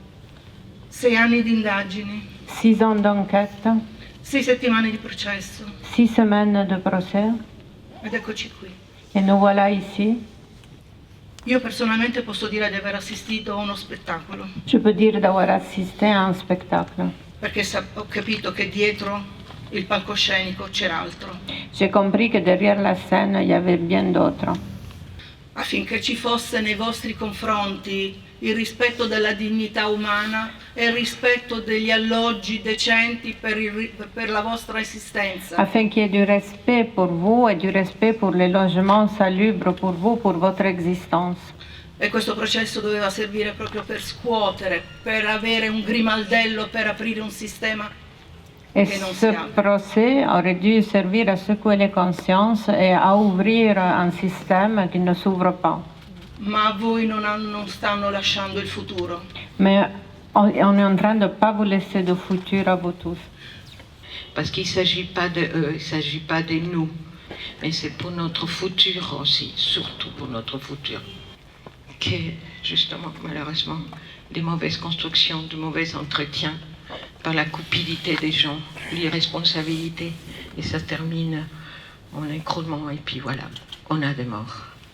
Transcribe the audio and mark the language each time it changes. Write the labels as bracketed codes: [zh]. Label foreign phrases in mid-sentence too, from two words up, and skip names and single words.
[it] 6 anni di indagini, [fr] 6 ans d'enquête, [it] 6 settimane di processo. [fr] 6 semaines de procès, [it] Ed eccoci qui. [fr] et nous voilà ici. [it] Io personalmente posso dire di aver assistito a uno spettacolo, [fr] Je peux dire d'avoir assisté à un spectacle. [it] perché ho capito che dietro il palcoscenico c'era altro, [fr] J'ai compris que derrière la scène, il y avait bien d'autres. [it] affinché ci fosse nei vostri confronti il rispetto della dignità umana e il rispetto degli alloggi decenti per la vostra esistenza. [fr] Afin qu'il y ait du respect pour vous et du respect pour les logements salubres pour vous, pour votre existence. [it] E questo processo doveva servire proprio per scuotere, per avere un grimaldello, per aprire un sistema [fr] Et [it] che non si [fr] ce [it] apre. [fr] procès aurait dû servir à secouer les consciences et à ouvrir un système qui ne s'ouvre pas. [it] Ma a voi non stanno lasciando il futuro. [fr] Mais on est en train de ne pas vous laisser de futur à vous tous. Parce qu'il ne s'agit pas de eux, il ne s'agit pas de nous, mais c'est pour notre futur aussi, surtout pour notre futur. Que, justement, malheureusement, des mauvaises constructions, de mauvais entretiens, par la cupidité des gens, l'irresponsabilité, et ça termine en écroulement, et puis voilà, on a des morts.